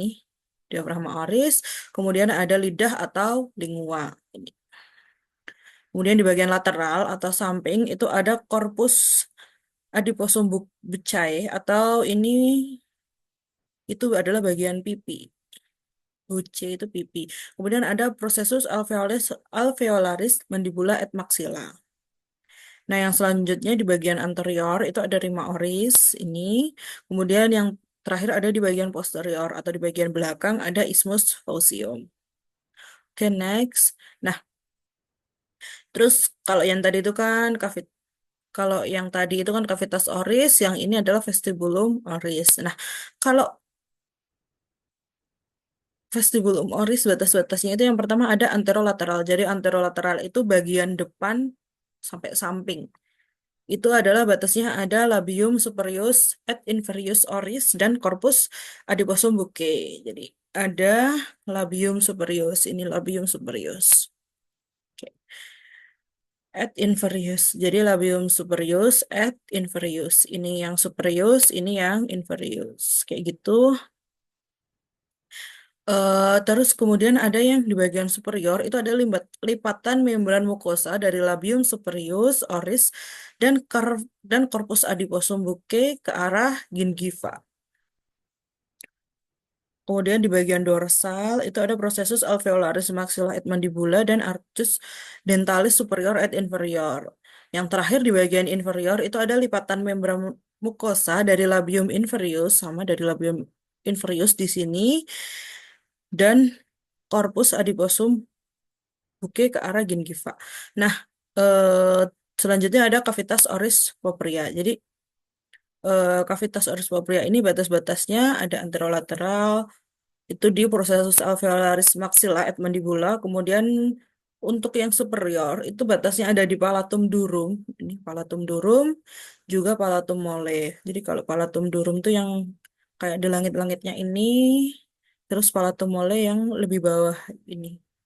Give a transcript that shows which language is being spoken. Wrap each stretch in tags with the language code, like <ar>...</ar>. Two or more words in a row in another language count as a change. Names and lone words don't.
<la>Diafragma oris,</la> <id>kemudian ada lidah atau lingua. Kemudian di bagian lateral atau samping itu ada</id> <la>korpus adiposum buccae</la> <id>atau ini itu adalah bagian pipi. Bucce itu pipi. Kemudian ada</id> <la>processus alveolaris mandibula et maxilla.</la> <id>Nah, yang selanjutnya di bagian anterior itu ada</id> <la>rima oris</la> <id>ini. Kemudian yang terakhir ada di bagian posterior atau di bagian belakang ada</id> <la>isthmus faucium.</la> <id>Oke, next. Nah, terus kalau yang tadi itu kan kalau yang tadi itu kan</id> <la>cavitas oris,</la> <id>yang ini adalah</id> <la>vestibulum oris.</la> <id>Nah, kalau</id> <la>vestibulum oris</la> <id>batas-batasnya itu yang pertama ada anterolateral. Jadi anterolateral itu bagian depan sampai samping. Itu adalah batasnya ada</id> <la>labium superius et inferius oris</la> <id>dan</id> <la>corpus adiposum buccae.</la> <id>Jadi ada</id> <la>labium superius,</la> <id>ini</id> <la>labium superius.</la> <id>Oke.</id> <la>Et inferius. Jadi labium superius et inferius.</la> <id>Ini yang superius, ini yang inferius. Kayak gitu. Terus kemudian ada yang di bagian superior itu ada lipatan membran mukosa dari</id> <la>labium superius, oris,</la> <id>dan</id> <la>corpus adiposum buccae</la> <id>ke arah gingiva. Kemudian di bagian dorsal itu ada</id> <la>processus alveolaris maxilla et mandibula</la> <id>dan</id> <la>arcus dentalis superior et inferior.</la> <id>Yang terakhir di bagian inferior itu ada lipatan membran mukosa dari</id> <la>labium inferius</la> <id>sama dari</id> <la>labium inferius</la> <id>di sini dan</id> <la>corpus adiposum buke</la> <id>ke arah gingiva. Nah, selanjutnya ada</id> <la>cavitas oris propria.</la> <id>Jadi,</id> <la>cavitas oris propria</la> <id>ini batas-batasnya ada anterolateral, itu di</id> <la>processus alveolaris maxilla et mandibula.</la> <id>Kemudian untuk yang superior, itu batasnya ada di</id> <la>palatum durum.</la> <id>Ini</id> <la>palatum durum,</la> <id>juga</id> <la>palatum mole.</la> <id>Jadi kalau</id> <la>palatum durum</la> <id>itu yang kayak di langit-langitnya ini, terus</id> <la>palatum mole</la> <id>yang lebih bawah ini.</id>